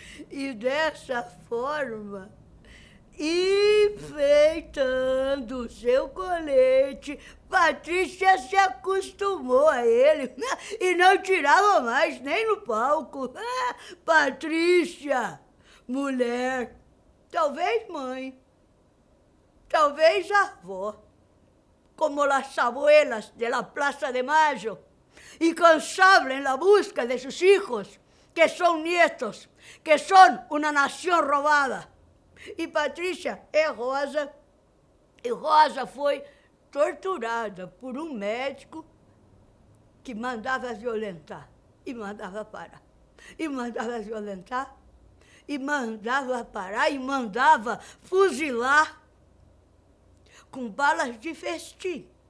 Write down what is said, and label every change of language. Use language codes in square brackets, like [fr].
[pt] E dessa forma, enfeitando o seu colete, Patrícia se acostumou a ele e não tirava mais nem no palco. Patrícia, mulher, talvez mãe, talvez avó, [es] como las abuelas de la Plaza de Mayo, incansables en la busca de sus hijos, que son nietos, que son una nación robada. [pt] E Patrícia é Rosa, e Rosa foi torturada por um médico que mandava violentar, e mandava parar, e mandava violentar, e mandava parar, e mandava fuzilar com balas de festim.